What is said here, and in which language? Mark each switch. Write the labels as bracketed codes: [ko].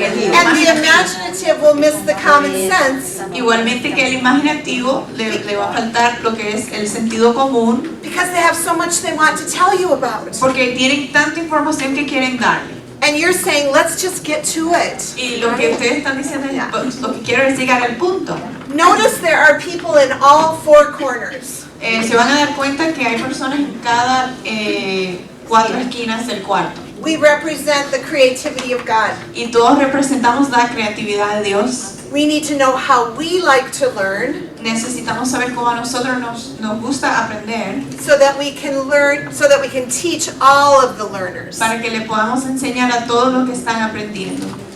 [en] And the imaginative will miss the common sense [es] igualmente que el imaginativo le va a faltar lo que es el sentido común, [en] because they have so much they want to tell you about. [es] porque tienen tanta información que quieren darle. [en] And you're saying, let's just get to it. [es] Y lo que ustedes están diciendo es, pues, lo que quiero es llegar al punto. [en] Notice there are people in all four corners. [es] Se van a dar cuenta que hay personas en cada 4 esquinas del cuarto. [en] We represent the creativity of God. [es] Y todos representamos la creatividad de Dios. [en] We need to know how we like to learn [es] Necesitamos saber cómo a nosotros nos gusta aprender [en] so that we can learn, so that we can teach all of the learners. [es] para que le podamos enseñar a todos los que están aprendiendo.